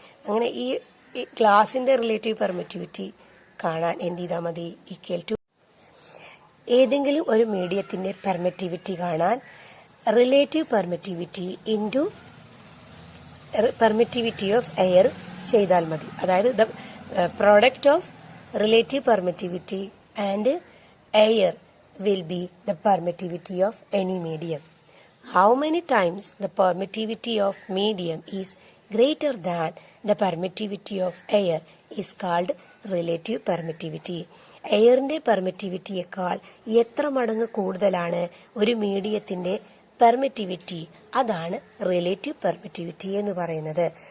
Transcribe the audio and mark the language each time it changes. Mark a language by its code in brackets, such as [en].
[ml] അങ്ങനെ ഈ ഗ്ലാസിൻ്റെ റിലേറ്റീവ് പെർമിറ്റിവിറ്റി കാണാൻ എന്ത് ചെയ്താൽ മതി? ഈക്വൽ ടു ഏതെങ്കിലും ഒരു മീഡിയത്തിൻ്റെ പെർമിറ്റിവിറ്റി കാണാൻ relative permittivity into permittivity of air ചെയ്താൽ മതി. അതായത് [en] The product of relative permittivity and air will be the permittivity of any medium. How many times the permittivity of medium is greater than the permittivity of air is called relative permittivity. [ml] എയറിൻ്റെ പെർമിറ്റിവിറ്റിയേക്കാൾ എത്ര മടങ്ങ് കൂടുതലാണ് ഒരു മീഡിയത്തിൻ്റെ permittivity, അതാണ് relative permittivity എന്ന് പറയുന്നത്.